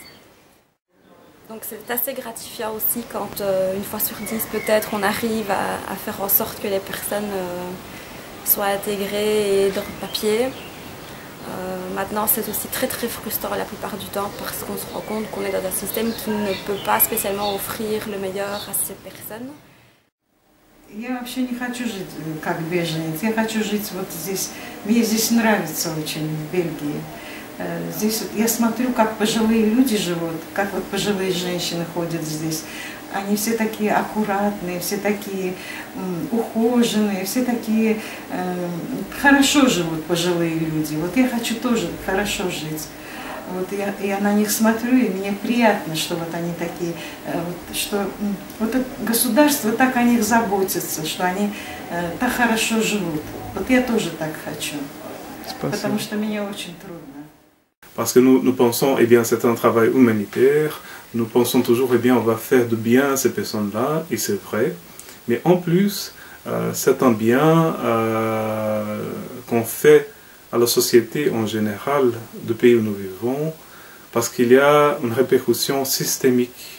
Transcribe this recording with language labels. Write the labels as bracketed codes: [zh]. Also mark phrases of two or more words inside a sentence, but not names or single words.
[fr] Donc c'est assez gratifiant aussi quand une fois sur 10 peut-être on arrive à faire en sorte que les personnes soient intégrées et dans le papier. Maintenant c'est aussi très frustrant la plupart du temps parce qu'on se rend compte qu'on est dans un système qui ne peut pas spécialement offrir le meilleur à ces personnes. [ru] Я вообще не хочу жить как беженец, я хочу жить вот здесь. Мне здесь нравится очень, в Бельгии. Здесь вот я смотрю, как пожилые люди живут, как вот пожилые женщины ходят здесь. Они все такие аккуратные, все такие ухоженные, все такие хорошо живут пожилые люди. Вот я хочу тоже хорошо жить. Вот я на них смотрю, и мне приятно, что вот они такие, что вот государство так о них заботится, что они так хорошо живут. Вот я тоже так хочу, потому что мне очень трудно. [fr] Parce que nous pensons, eh bien, c'est un travail humanitaire, nous pensons toujours, eh bien, on va faire de bien à ces personnes-là, et c'est vrai. Mais en plus, c'est un bien qu'on fait à la société en général, du pays où nous vivons, parce qu'il y a une répercussion systémique.